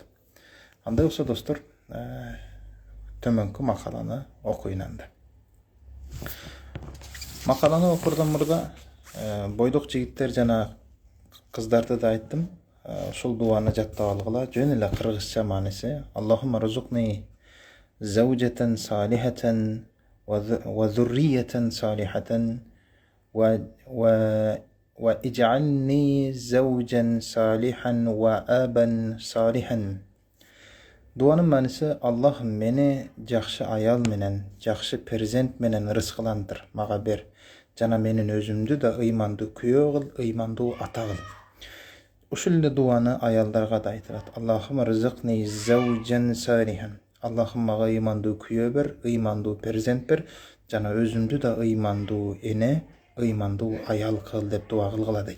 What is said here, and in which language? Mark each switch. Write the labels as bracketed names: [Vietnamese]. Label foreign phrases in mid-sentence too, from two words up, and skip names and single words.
[Kyrgyz] Андай болсо достор, төмөнкү макаланы окуйын анда. Макаланы окурдан мурда бойдок жигиттер жана кыздарды да айттым. Ушул дуаны жаттап алгыла. Жөн эле кыргызча мааниси: [Arabic] اللهم ارزقني زوجة صالحة وذرية صالحة واجعلني زوجا صالحا وأبا صالحا. [Kyrgyz] Дуанын мааниси: Аллах мени жакшы аял менен, жакшы перзент менен ырыскыландыр, мага бер. Жана менин өзүмдү да ыймандуу күйөө кыл, ыймандуу ата кыл. Ушул эле дуаны аялдарга да айтылат. [Arabic] اللهم ارزقني زوجا صالحا. [Kyrgyz] Аллахым мага ыймандуу күйөө бер, ыймандуу перзент бер, жана өзүмдү да ыймандуу эне, ыймандуу аял кыл деп дуа кылгыла дейт.